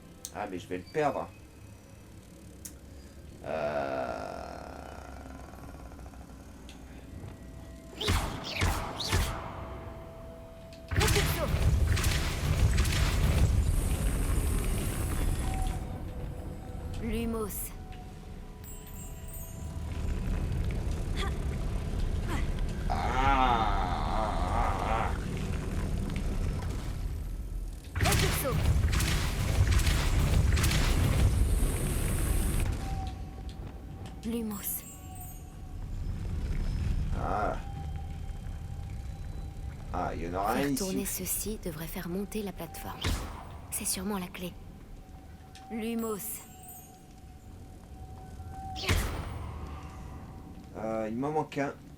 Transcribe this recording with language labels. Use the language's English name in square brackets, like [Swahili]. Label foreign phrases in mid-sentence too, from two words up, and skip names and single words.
[French] Ah, mais je vais le perdre. Propulso. Lumos. Ah. Propulso. Lumos. Ah. Ah, il y en aura un Faire ici. tourner ceci devrait faire monter la plateforme. C'est sûrement la clé. Lumos. Il m'en manque un.